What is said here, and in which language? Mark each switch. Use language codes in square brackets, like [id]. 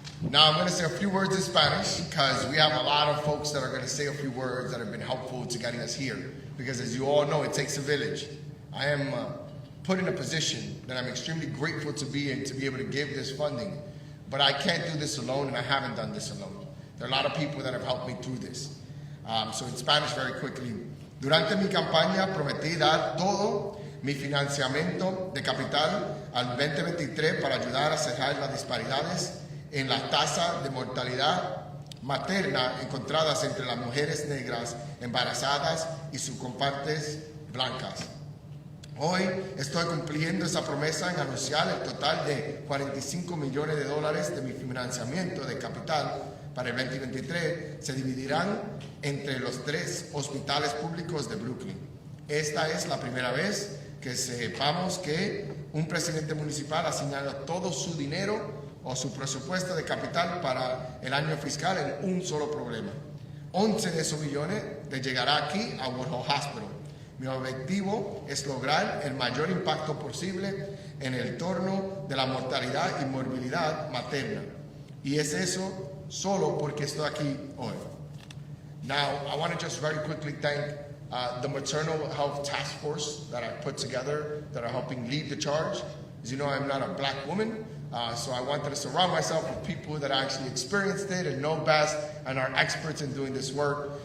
[en] Now I'm going to say a few words in Spanish because we have a lot of folks that are going to say a few words that have been helpful to getting us here. Because as you all know, it takes a village. I am put in a position that I'm extremely grateful to be in, to be able to give this funding. But I can't do this alone, and I haven't done this alone. There are a lot of people that have helped me through this. So in Spanish, very quickly. [es] Durante mi campaña prometí dar todo mi financiamiento de capital al 2023 para ayudar a cerrar las disparidades en la tasa de mortalidad materna encontradas entre las mujeres negras embarazadas y sus compartes blancas. Hoy estoy cumpliendo esa promesa en anunciar el total de $45 millones de mi financiamiento de capital para el 2023 se dividirán entre los 3 hospitales públicos de Bklyn. Esta es la primera vez que sepamos que un presidente municipal ha asignado todo su dinero o su presupuesto de capital para el año fiscal en un solo problema. 11 de esos millones le llegará aquí a Woodhull Hospital. Mi objetivo es lograr el mayor impacto posible en el entorno de la mortalidad y morbilidad materna. Y es eso solo porque estoy aquí hoy. [en] Now, I want to just very quickly thank the Maternal Health Task Force that I put together that are helping lead the charge. As you know, I'm not a black woman, so I wanted to surround myself with people that actually experienced it and know best and are experts in doing this work.